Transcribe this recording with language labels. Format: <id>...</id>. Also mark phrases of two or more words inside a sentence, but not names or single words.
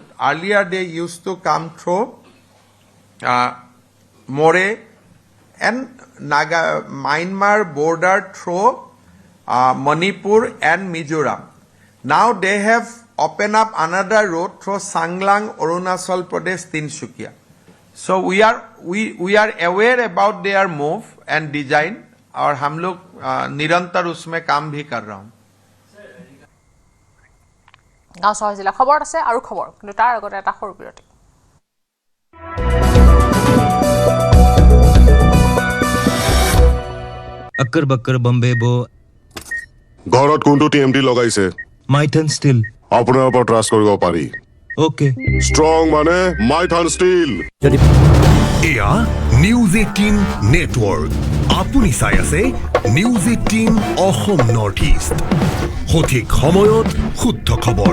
<en>Earlier they used to come through More and Myanmar border through Manipur and Mizoram. Now they have opened up another road through Sanglang, Arunachal Pradesh, Tinsukia. So we are aware about their move and design</en> <hi>और हम लोग निरंतर उसमें काम भी कर रहा हूँ।</hi> <as>গাঁও চহৰ জিলা খবৰত আছে আৰু খবৰ, কিন্তু তাৰ আগতে এটা সৰু বিৰতি। अक्कर बक्कर बम्बे बो ঘৰত কোনটো TMT লগাইছে মাইথান ষ্টিল আপোনাৰ ওপৰত ট্ৰাষ্ট কৰিব পাৰি অ'কে ষ্ট্ৰং মানে মাইথান ষ্টিল এয়া নিউজ 18 নেটৱৰ্ক আপুনি চাই আছে নিউজ 18 অসম নৰ্থ ইষ্ট সঠিক সময়ত শুদ্ধ খবৰ</as>